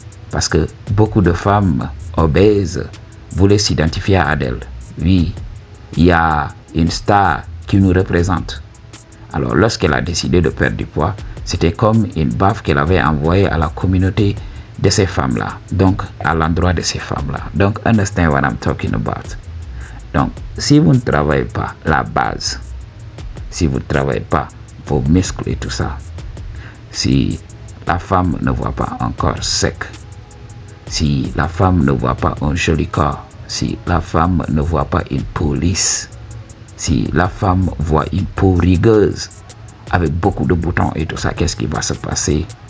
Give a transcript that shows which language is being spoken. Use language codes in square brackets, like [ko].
[fr] Parce que beaucoup de femmes obèses voulaient s'identifier à Adele. Oui, il y a une star qui nous représente. Alors, lorsqu'elle a décidé de perdre du poids, c'était comme une baffe qu'elle avait envoyée à la communauté de ces femmes-là. Donc, à l'endroit de ces femmes-là. Donc, [en] understand what I'm talking about. [fr] Donc, si vous ne travaillez pas la base, si vous ne travaillez pas vos muscles et tout ça, si la femme ne voit pas un corps sec, si la femme ne voit pas un joli corps, si la femme ne voit pas une peau lisse, si la femme voit une peau rigueuse avec beaucoup de boutons et tout ça, qu'est-ce qui va se passer?